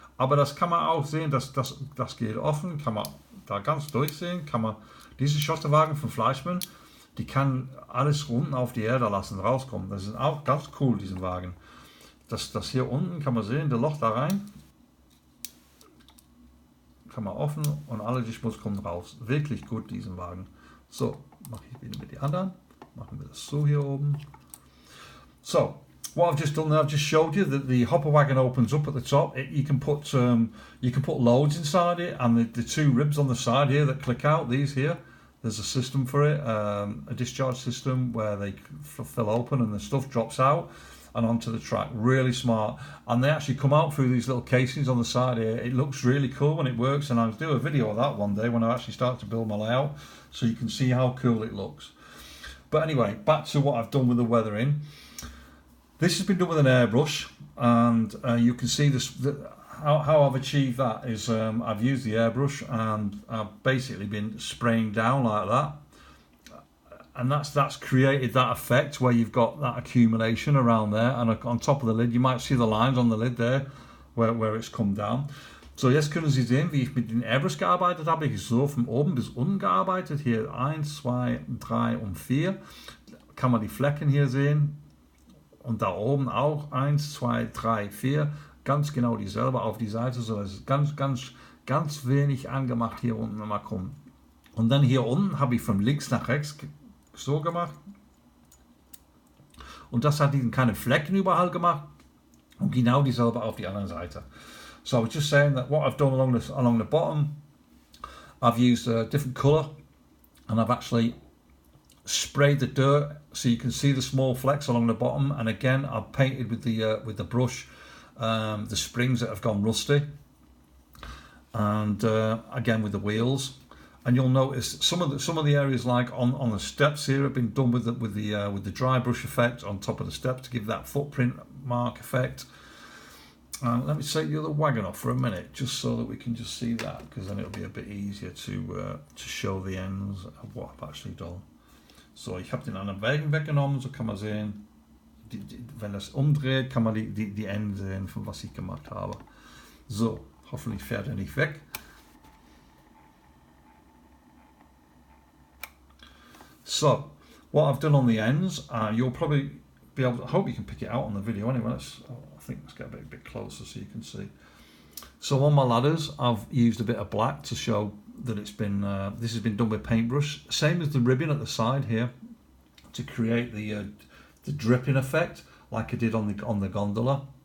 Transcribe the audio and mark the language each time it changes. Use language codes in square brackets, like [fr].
[de] Aber das kann man auch sehen, das geht offen, kann man da ganz durchsehen, kann man diese Schotterwagen von Fleischmann, die kann alles unten auf die Erde lassen, rauskommen. Das ist auch ganz cool, diesen Wagen. Das hier unten kann man sehen, der Loch da rein, kann man offen und alle die Schmutz kommt raus. Wirklich gut, diesen Wagen. So, mache ich wieder mit den anderen. Machen wir das so hier oben. [en] So, what I've just done there, I've just showed you that the hopper wagon opens up at the top. You can put loads inside it, and the two ribs on the side here that click out, these here, there's a system for it, a discharge system where they fill open and the stuff drops out and onto the track. Really smart, and they actually come out through these little casings on the side here. It looks really cool when it works, and I'll do a video of that one day when I actually start to build my layout, so you can see how cool it looks. But anyway, back to what I've done with the weathering. This has been done with an airbrush, and you can see this. How I've achieved that is I've used the airbrush and I've basically been spraying down like that, and that's created that effect where you've got that accumulation around there, and on top of the lid you might see the lines on the lid there where it's come down. [de] So jetzt können Sie sehen, wie ich mit dem Airbrush gearbeitet habe. Ich so von oben bis unten gearbeitet. Hier 1, 2, 3 und 4. Kann man die Flecken hier sehen. Und da oben auch 1, 2, 3, 4. Ganz genau dieselbe auf die Seite. So, das ist ganz wenig angemacht hier unten mal kommen. Und dann hier unten habe ich von links nach rechts so gemacht. Und das hat diesen keine Flecken überall gemacht. Und genau dieselbe auf die andere Seite. [en] So I was just saying that what I've done along the bottom, I've used a different colour, and I've actually sprayed the dirt so you can see the small flecks along the bottom. And again, I've painted with the brush the springs that have gone rusty, and again with the wheels. And you'll notice some of the areas like on the steps here have been done with the dry brush effect on top of the steps to give that footprint mark effect. Let me take the other wagon off for a minute, just so that we can just see that, because then it'll be a bit easier to show the ends of what I've actually done. [de] So, ich habe den anderen Wagen weggenommen, so kann man sehen, wenn das umdreht, kann man die Enden sehen, von was ich gemacht habe. So, hoffentlich fährt er nicht weg. [en] So, what I've done on the ends, you'll probably be able to, I hope you can pick it out on the video anyway. I think let's get a bit closer so you can see. So on my ladders, I've used a bit of black to show that it's been this has been done with paintbrush, same as the ribbon at the side here, to create the dripping effect like I did on the gondola.